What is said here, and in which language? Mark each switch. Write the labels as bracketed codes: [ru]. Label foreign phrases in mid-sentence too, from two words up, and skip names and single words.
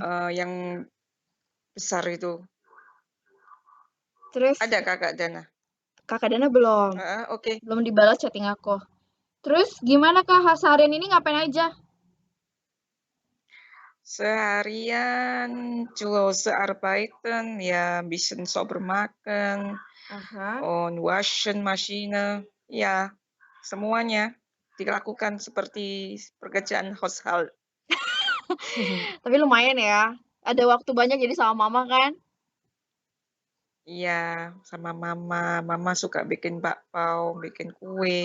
[id] yang besar itu. terus Ada Kakak Dana? Kakak Dana belum? Heeh, oke. Belum dibalas chatting aku. Terus gimana, Kak, seharian ini ngapain aja? Seharian [de] zu Hause arbeiten, ya ein bisschen sauber machen Aha. und waschen Maschine, [id] ya semuanya dilakukan seperti pekerjaan household. Tapi lumayan ya, ada waktu banyak jadi sama mama kan? Iya, sama mama. Mama suka bikin bakpao, bikin kue.